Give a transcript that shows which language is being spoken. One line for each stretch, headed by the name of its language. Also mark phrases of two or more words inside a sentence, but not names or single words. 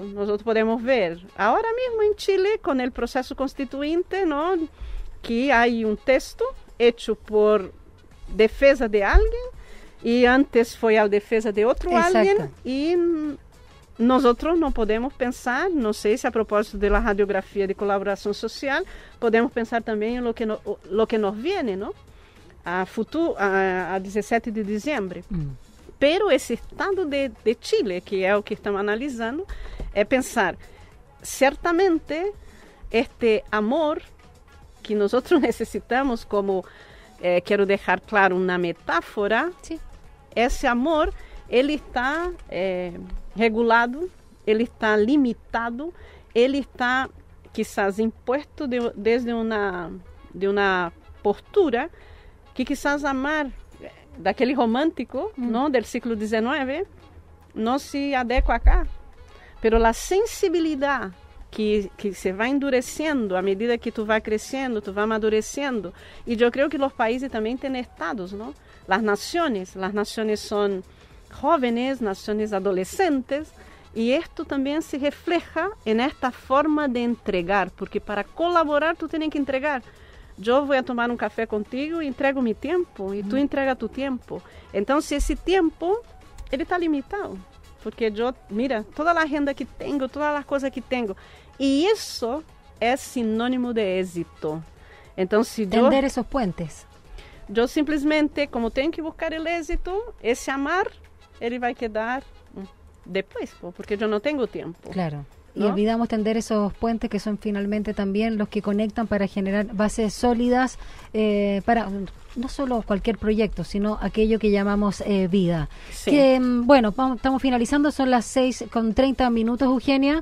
Portuguese: Nós podemos ver agora mesmo em Chile, com o processo constituinte, não, que há um texto hecho por defesa de alguém e antes foi a defesa de outro alguém, e nós não podemos pensar, não sei se a propósito da radiografia de colaboração social, podemos pensar também em
Spanish: lo que nos viene,
Portuguese: não? A 17 de dezembro. Pero esse estado de Chile, que é o que estamos analisando, é pensar, certamente, este amor que nós necessitamos, como quero deixar claro uma metáfora, sí. Esse amor, ele está regulado, ele está limitado, ele está quizás imposto desde uma postura que quizás amar daquele romântico, não, do século XIX, não se adequa acá. Pero a sensibilidade que se vai endurecendo à medida que tu vai crescendo, tu vai amadurecendo. E eu creio que os países também têm estados, não? As nações são jovens, nações adolescentes, e isto também se refleja nesta forma de entregar, porque para colaborar tu tens que entregar. Eu vou tomar um café contigo e entrego meu tempo, e tu entrega tu tempo. Então, se esse tempo, ele está limitado. Porque eu, mira, toda a renda que tenho, todas as coisas que tenho. E isso é sinônimo de êxito. Então, se
Spanish: tender esos puentes.
Portuguese: Eu simplesmente, como tenho que buscar o êxito, esse amar, ele vai quedar depois, porque eu não tenho tempo.
Spanish: Claro. Y ¿no? olvidamos tender esos puentes que son finalmente también los que conectan para generar bases sólidas para no solo cualquier proyecto, sino aquello que llamamos vida. Sí. Que, bueno, estamos finalizando, son las 6:30, Eugenia.